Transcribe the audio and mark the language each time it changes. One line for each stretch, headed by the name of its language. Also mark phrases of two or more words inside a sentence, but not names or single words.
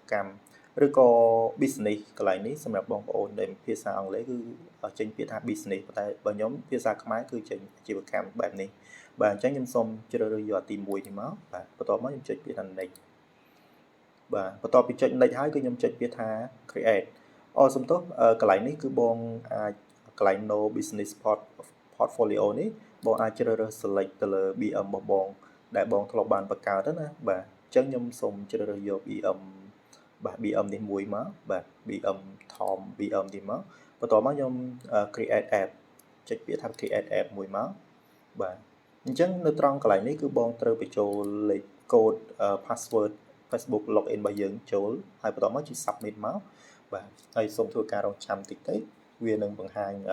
Khmer: កម្មឬក៏ business កន្លែងនេះសម្រាប់បងប្អូនដែលភាសាអង់គ្លេសគឺចេញពាក្យថា business តែបើខ្ញុំភាសាខ្មែរគឺចេញអាជីវកម្មបែបនេះបាទអញ្ចឹងខ្ញុំសូមជ្រើសរើស យកទី1នេះមកបាទបន្ទាប់មកខ្ញុំចុចពាក្យថា next បាទបន្ទាប់ពីចុច next ហើយគឺខ្ញុំចុចពាក្យថា create សំទោសកន្លែងនេះគឺ បងអាចកន្លែង
English: no business portfolio
Khmer: នេះបងអាចជ្រើសរើស select ទៅលើ BM របស់បងដែលបងធ្លាប់បានបង្កើត ទៅណាបាទអញ្ចឹងខ្ញុំសូមជ្រើសរើសយក BM បាទ BM នេះមួយមកបាទ BM Tom BM នេះមកបន្ទាប់មកខ្ញុំ
English: create app
Khmer: ចុចពាក្យថា
English: create app
Khmer: មួយមកបាទអញ្ចឹងនៅត្រង់កន្លែងនេះគឺបងត្រូវបញ្ចូលលេខកូដ
English: password Facebook login
Khmer: របស់យើងចូលហើយបន្ទាប់មកចុច submit មកបាទហើយសូមធ្វើការរងចាំតិចទៅវានឹងបង្ហាញ